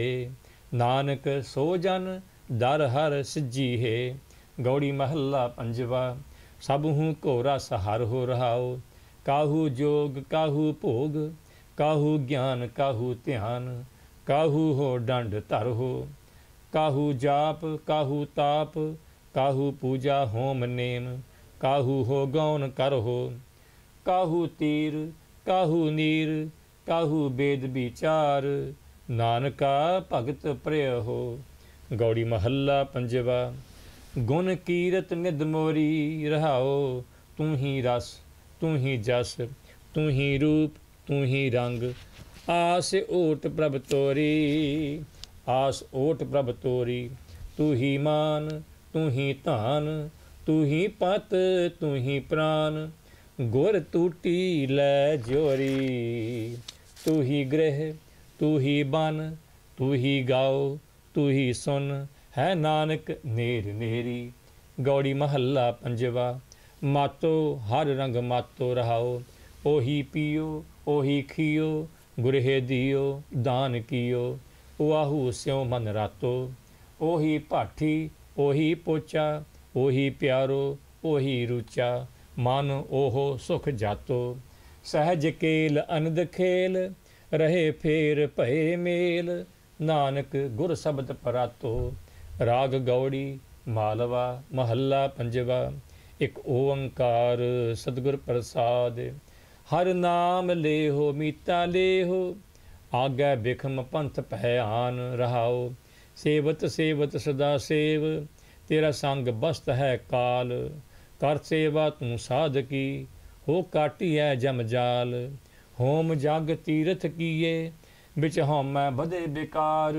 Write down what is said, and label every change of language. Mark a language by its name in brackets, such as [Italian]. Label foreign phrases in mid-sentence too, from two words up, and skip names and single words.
[Punjabi] ਨਾਨਕ ਸੋ ਜਨ ਦਰ ਹਰ ਸਿੱਜੀ ਹੈ। ਗਉੜੀ ਮਹਲਾ ਪੰਜਵਾਂ। ਸਭਹੂੰ ਕੋ ਰਸ ਹਰ ਹੋ ਰਹਾਓ। ਕਾਹੂ ਜੋਗ ਕਾਹੂ ਭੋਗ, ਕਾਹੂ ਗਿਆਨ ਕਾਹੂ ਧਿਆਨ। ਕਾਹੂ ਹੋ ਡੰਡ ਧਰ ਹੋ, ਕਾਹੂ ਜਾਪ ਕਾਹੂ ਤਾਪ। ਕਾਹੂ ਪੂਜਾ ਹੋਮ ਨੇਮ, ਕਾਹੂ ਹੋ ਗਉਨ ਕਰ ਹੋ। ਕਾਹੂ ਤੀਰ ਕਾਹੂ ਨੀਰ, ਕਾਹੂ ਬੇਦ ਬੀਚਾਰ। ਨਾਨਕਾ ਭਗਤ ਪ੍ਰਿਅ ਹੋ। ਗਉੜੀ ਮਹਲਾ ਪੰਜਵਾਂ। ਗੁਣ ਕੀਰਤ ਨਿਧ ਮੋਰੀ ਰਹਾਓ। ਤੂ ਹੀ ਰਸ ਤੂ ਹੀ ਜਸ, ਤੂ ਹੀ ਰੂਪ ਤੂ ਹੀ ਰੰਗ। ਆਸ ਓਟ ਪ੍ਰਭ ਤੋਰੀ, ਆਸ ਓਟ ਪ੍ਰਭ ਤੋਰੀ। ਤੂ ਹੀ ਮਾਨ ਤੂ ਹੀ ਧਾਨ, ਤੂ ਹੀ ਪਤ ਤੂ ਹੀ ਪ੍ਰਾਣ। ਗੁਰ ਟੂਟੀ ਲੈ ਜੋਰੀ, ਤੂ ਹੀ ਗ੍ਰਿਹ ਤੂ ਹੀ ਬਨ। ਤੂ ਹੀ ਗਾਓ ਤੂ ਹੀ ਸੁਨ, ਹੈ ਨਾਨਕ ਨੇਰ ਨੇਰੀ। ਗਉੜੀ ਮਹਲਾ ਪੰਜਵਾਂ। ਮਾਤੋ ਹਰ ਰੰਗ ਮਾਤੋ ਰਹਾਓ। ਓਹੀ ਪੀਓ ਓਹੀ ਖੀਓ, ਗੁਰਹੇ ਦੀਓ ਦਾਨ ਕੀਓ। ਉਆਹੂ ਸਿਉ ਮਨ ਰਾਤੋ। ਓਹੀ ਭਾਠੀ ਓਹੀ ਪੋਚਾ, ਓਹੀ ਪਿਆਰੋ ਓਹੀ ਰੂਚਾ। ਮਨ ਓਹੋ ਸੁਖ ਜਾਤੋ। ਸਹਜ ਕੇਲ ਅਨਦ ਖੇਲ, ਰਹੇ ਫੇਰ ਭਏ ਮੇਲ। ਨਾਨਕ ਗੁਰ ਸ਼ਬਦ ਪਰਾਤੋ। ਰਾਗ ਗਉੜੀ ਮਾਲਵਾ ਮਹਲਾ ਪੰਜਵਾਂ। ਇਕ ਓਅੰਕਾਰ ਸਤਿਗੁਰ ਪ੍ਰਸਾਦਿ। ਹਰ ਨਾਮ ਲੇਹੋ ਮੀਤਾ ਲੇਹੋ, ਆਗੇ ਬਿਖਮ ਪੰਥ ਪਹਆਨ ਰਹਾਓ। ਸੇਵਤ ਸੇਵਤ ਸਦਾ ਸੇਵ, ਤੇਰਾ ਸੰਗ ਬਸਤ ਹੈ ਕਾਲ। ਕਰ ਸੇਵਾ ਤੂ ਸਾਧ ਕੀ, ਹੋ ਕਾਟੀ ਹੈ ਜਮ ਜਾਲ। ਹੋਮ ਜਗ ਤੀਰਥ ਕੀਏ, ਬਿਚ ਹੋਮੈ ਬਧੇ ਬੇਕਾਰ।